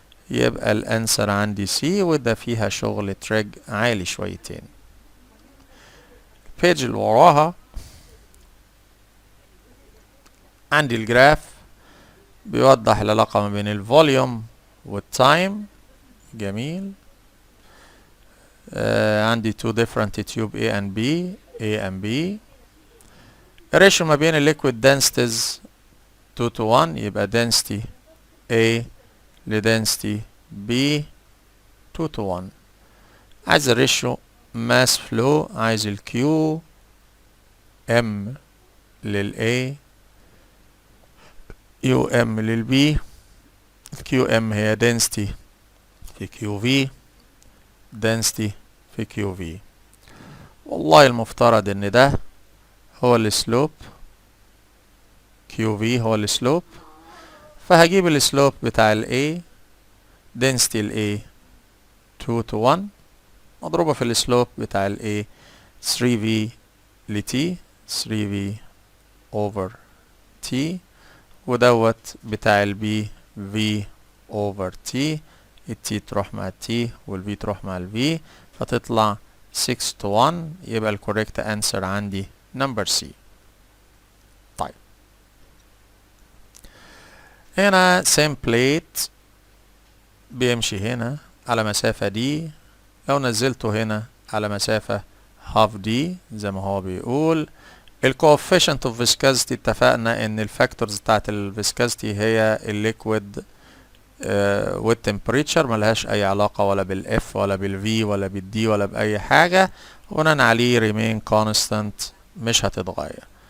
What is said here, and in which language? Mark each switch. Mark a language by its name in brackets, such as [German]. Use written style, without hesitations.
[Arabic] يبقى الانسر عندي سي، وده فيها شغل تريج عالي شويتين. البيج اللي وراها عندي الجراف بيوضح العلاقة ما بين الفوليوم والتايم. جميل. [English] عندي two different tube A and B. [Arabic] الريشيو ما بين الليكويد densities 2 to 1، يبقى density A لدنسيتي B 2 to 1. عايز الريشيو mass flow، عايز ال Q M لل A U M لل B. ال Q M هي density في QV، density في QV. والله المفترض ان ده هو السلوب، QV هو السلوب، فهجيب السلوب بتاع ال A density ال A 2 to 1 مضروبة في السلوب بتاع ال A 3V ل T 3V over T، ودوت بتاع ال B V over T. ال T تروح مع ال T وال V تروح مع ال V فتطلع 6 to 1. يبقى ال correct answer عندي number C. طيب هنا same plate بيمشي هنا على مسافة دي، لو نزلته هنا على مسافة half دي زي ما هو بيقول. ال coefficient of viscosity اتفقنا ان الفاكتورز بتاعت ال viscosity هي الليكويد والتمبريتشر، ملهاش اي علاقة ولا بالاف ولا بالفي ولا بالدي ولا باي حاجة، وبناء عليه [English] remain constant [Arabic] مش هتتغير.